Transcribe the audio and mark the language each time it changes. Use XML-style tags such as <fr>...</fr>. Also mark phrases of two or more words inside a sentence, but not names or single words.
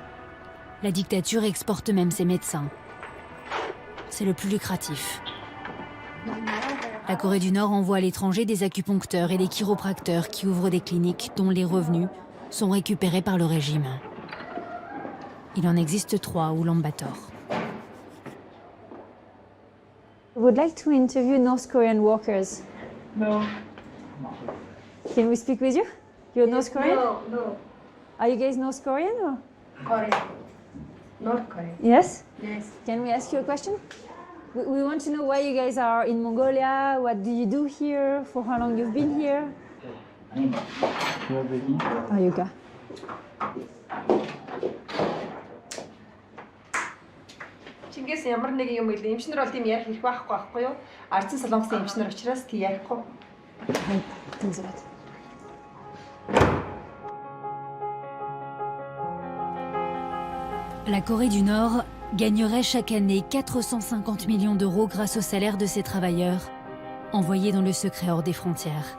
<fr>La dictature exporte même ses médecins. C'est le plus lucratif. La Corée du Nord envoie à l'étranger des acupuncteurs et des chiropracteurs qui ouvrent des cliniques dont les revenus sont récupérés par le régime. Il en existe 3 à Ulaanbaatar.</fr> <en>I would like to interview North Korean workers. No. Can we speak with you? You're North Korean? No. Are you guys North Korean or? Korean. North Korean. Yes? Yes. Can we ask you a question? We want to know why you guys are in Mongolia, what do you do here, for how long you've been here? Yoga.</en> <mn>Чингээс ямар нэг юм ил эмчнэр бол тийм ярих хэрэг байхгүй юу? Ардсан солонгосын эмчнэр учраас тийм ярихгүй.</mn> <fr>La Corée du Nord gagnerait chaque année 450 millions d'euros grâce au salaire de ses travailleurs, envoyés dans le secret hors des frontières.</fr>